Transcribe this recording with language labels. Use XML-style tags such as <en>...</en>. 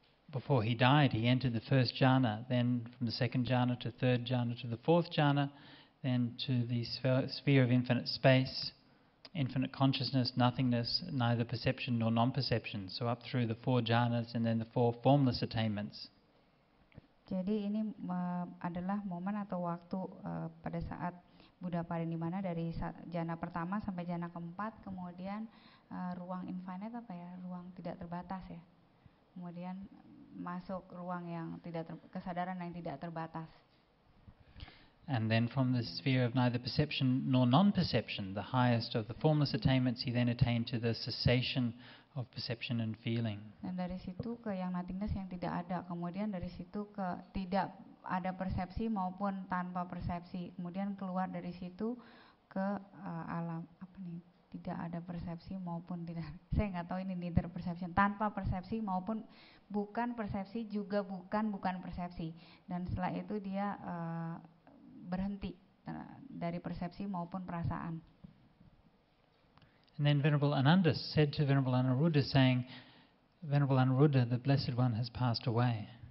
<en>Before he died, he entered the first jhana, then from the second jhana to third jhana to the fourth jhana, then to the sphere of infinite space, infinite consciousness, nothingness, neither perception nor non-perception. So up through the 4 jhanas and then the 4 formless attainments.</en> <id>Jadi ini adalah momen atau waktu pada saat Buddha Parinibbana dari jana pertama sampai jana keempat, kemudian ruang infinite ruang tidak terbatas ya. Kemudian masuk ruang yang kesadaran yang tidak terbatas.</id> <en>And then from the sphere of neither perception nor non-perception, the highest of the formless attainments, he then attained to the cessation of perception and feeling.</en> <id>Dan dari situ ke yang nothingness yang tidak ada, kemudian dari situ ke tidak ada persepsi maupun tanpa persepsi, kemudian keluar dari situ ke alam tidak ada persepsi maupun tidak, saya nggak tahu ini</id> <en>neither perception,</en> <id>tanpa persepsi maupun bukan persepsi juga bukan persepsi, dan setelah itu dia berhenti dari persepsi maupun perasaan.</id> <en>And then Venerable Ananda said to Venerable Anuruddha, saying, Venerable Anuruddha, the Blessed One has passed away.</en>